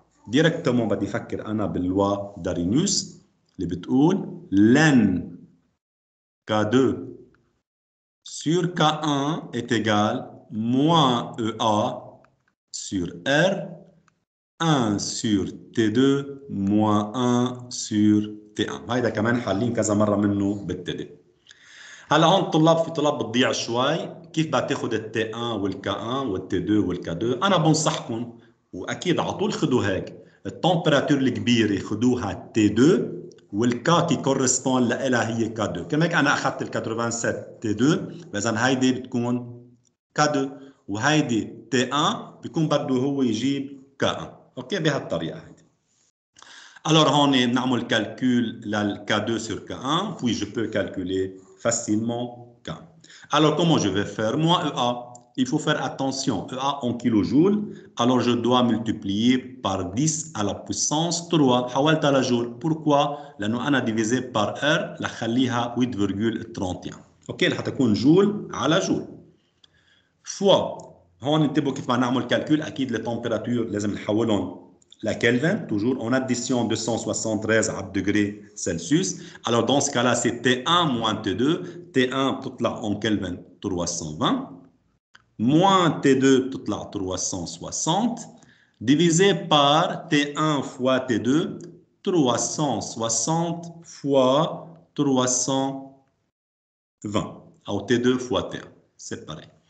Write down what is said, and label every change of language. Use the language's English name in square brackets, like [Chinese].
[French] Directement, [Arabic] بدي أفكر أنا باللوا دارينيوس اللي بتقول [French] ln K2 sur K1 est égal moins EA sur R 1 sur T2 moins 1 sur T1. [Arabic] هيدا كمان حالين كذا مرة منه بالتدي. هلا هون الطلاب في طلاب بتضيع شوي كيف بدها تاخذ التي 1 والكا 1 والتي 2 والكا 2. انا بنصحكم واكيد على طول خذوا هيك التمبراتور الكبيره خذوها تي 2 والكا كي كورسبون لها هي كا 2. كما هيك انا اخذت ال 87 تي 2 اذا هيدي بتكون كا 2 وهيدي تي 1 بيكون بده هو يجيب كا 1. اوكي بهالطريقه هيدي. [French] Alors on [Arabic] بنعمل [French] calcul لل K2 sur K1 puis je peux calculer facilement K. Alors, comment je vais faire? Moi, EA, il faut faire attention. EA en kilojoules, alors je dois multiplier par 10 à la puissance 3. [Arabic] حولت على جول. [French] Pourquoi? [Arabic] لأنه أنا [French] divisé par R [Arabic] لخليها 8,31. أوكي رح تكون جول على جول. فوا هون انتبهوا كيف ما نعمل كالكول. أكيد التمبراتور لازم نحولهم [French] la Kelvin, toujours en addition 273 à degrés Celsius. Alors, dans ce cas-là, c'est T1 moins T2. T1 [Arabic] تطلع [French] en Kelvin 320. Moins T2 [Arabic] تطلع [French] 360. Divisé par T1 fois T2, 360 fois 320. Ou T2 fois T1. C'est pareil.